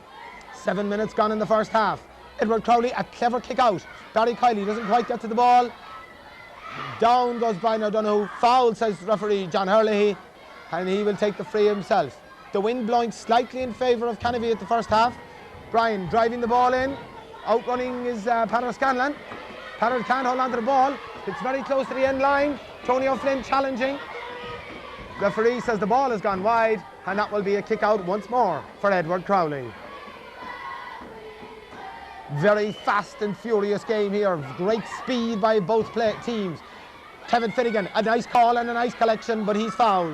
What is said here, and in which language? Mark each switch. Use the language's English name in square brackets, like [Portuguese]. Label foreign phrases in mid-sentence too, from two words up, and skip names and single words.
[English] 7 minutes gone in the first half. Edward Crowley, a clever kick out. Barry Kiley doesn't quite get to the ball. Down goes Brian O'Donoghue. Foul, says referee John Hurley, and he will take the free himself. The wind blowing slightly in favour of Canovee at the first half. Brian driving the ball in. Outrunning is Peadar Scanlon. Peadar can't hold on to the ball. It's very close to the end line. Tony O'Flynn challenging. Referee says the ball has gone wide, and that will be a kick out once more for Edward Crowley. Very fast and furious game here. Great speed by both teams. Kevin Finnegan, a nice call and a nice collection, but he's fouled.